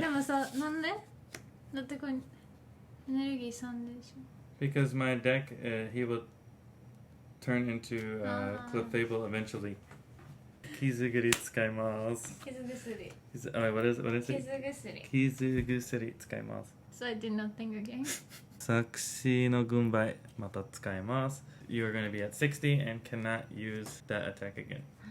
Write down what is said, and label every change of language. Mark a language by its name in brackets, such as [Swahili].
[Japanese] でもさ、なんでだってこれエネルギー3でしょ。 [English] Because my deck, he will turn into Clefable eventually. [Japanese] 傷薬使います。傷薬。 [English] What is it? [Japanese] 傷薬。傷薬使います。 [English] So I did nothing again. [Japanese] 作詞の軍配また使います。 [English] You are going to be at 60 and cannot use that attack again.